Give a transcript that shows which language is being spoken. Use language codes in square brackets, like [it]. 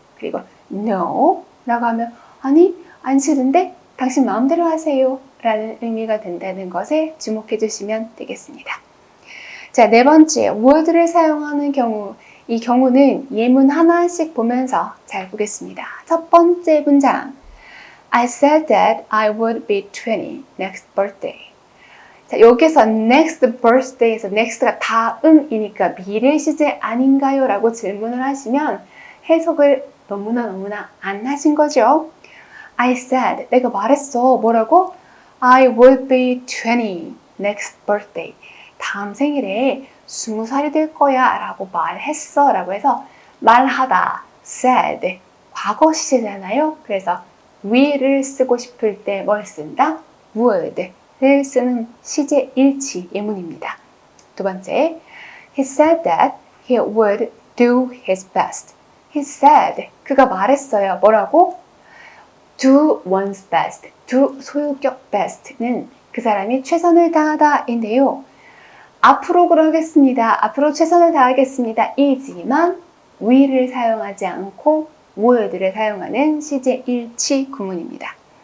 [ko] 그리고 no 라고 하면 아니, 안 싫은데 당신 마음대로 하세요 라는 의미가 된다는 것에 주목해 주시면 되겠습니다. 자, 네 번째, would를 사용하는 경우. 이 경우는 예문 하나씩 보면서 잘 보겠습니다. 첫 번째 문장. [en] I said that I would be 20 next birthday. [ko] 자, 여기서 next birthday에서 next가 다음이니까 미래 시제 아닌가요? 라고 질문을 하시면 해석을 너무나 안 하신 거죠. [en] I said, [ko] 내가 말했어. 뭐라고? [en] I would be 20 next birthday. [ko] 다음 생일에 20살이 될 거야 라고 말했어 라고 해서 말하다, said, 과거 시제잖아요. 그래서 will을 쓰고 싶을 때 뭘 쓴다? would를 쓰는 시제 일치 예문입니다. 두 번째, [en] he said that he would do his best. He said, [ko] 그가 말했어요. 뭐라고? do one's best. do 소유격 best는 그 사람이 최선을 다하다인데요. 앞으로 그러겠습니다. 앞으로 최선을 다하겠습니다. 이지만 will을 사용하지 않고 would를 사용하는 시제 일치 구문입니다.